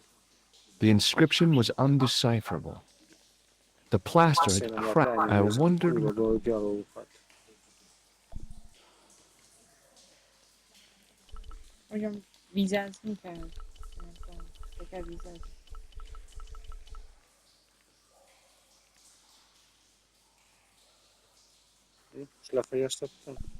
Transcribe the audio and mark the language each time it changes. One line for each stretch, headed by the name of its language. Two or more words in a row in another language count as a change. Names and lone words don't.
English: The inscription was undecipherable. The plaster had cracked. I wondered.
Hungarian: Olyan vizázni kell? Nem tudom, te kell vizázni. Most lefagyasztottam.